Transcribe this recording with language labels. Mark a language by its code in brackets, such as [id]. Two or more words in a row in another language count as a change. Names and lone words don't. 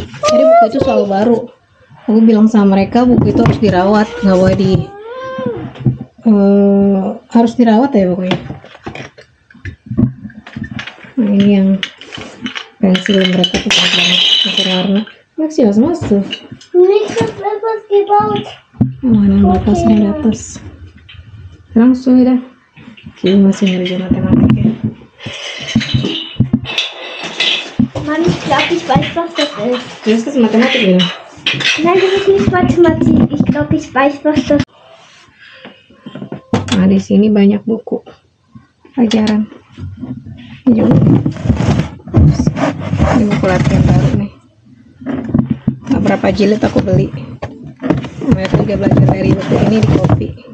[id] Jadi buku itu selalu baru. Aku bilang sama mereka buku itu harus dirawat, nggak boleh harus dirawat ya pokoknya. Nah ini yang pensil mereka tuh banyak banget, pensil warna. [de] Maxi was machst du? Nichts hat etwas gebaut. [id] Mainan batasnya di atas. Langsung ya. Oke, masih ngerjain matematik ya. [de] Mann, ich glaube, ich weiß, was das ist. Das ist Mathematik ya? Nein, das ist nicht Mathematik. Ich glaube, ich weiß, was das ist. [id] Nah, di sini banyak buku pelajaran. Ini juga. Ini buku latihan baru nih. Nah, berapa jilid aku beli. Mereka juga belajar dari buku ini di copy.